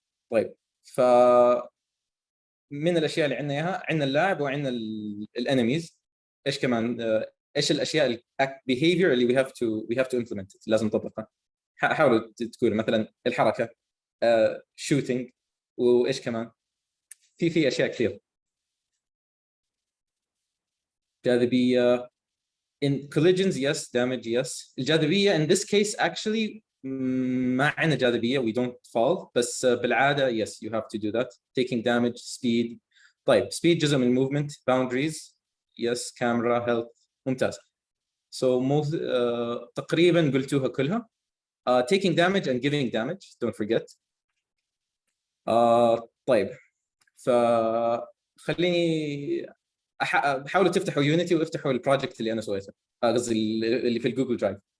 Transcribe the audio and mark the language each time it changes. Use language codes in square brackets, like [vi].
[ar] طيب ف من الاشياء اللي عندنا اياها عندنا اللاعب وعندنا الانميز. ايش كمان ايش الاشياء behavior اللي [en] we have to implement [ar] لازم نطبقها. حاولوا تقولوا مثلا الحركه shooting وايش كمان في اشياء كثير. جاذبيه [en] in collisions yes damage yes. الجاذبيه in this case actually [ar] ما عندنا جاذبيه [en] we don't fall [ar] بس بالعاده [en] yes you have to do that. taking damage speed. [ar] طيب [en] speed [ar] جزء من [en] movement boundaries yes camera health [ar] ممتاز. [en] so most [ar] تقريبا قلتوها كلها. [en] taking damage and giving damage don't forget. [ar] طيب فخليني حاولوا تفتحوا يونيتي وافتحوا البروجكت اللي انا سويته، قصدي اللي في الجوجل درايف.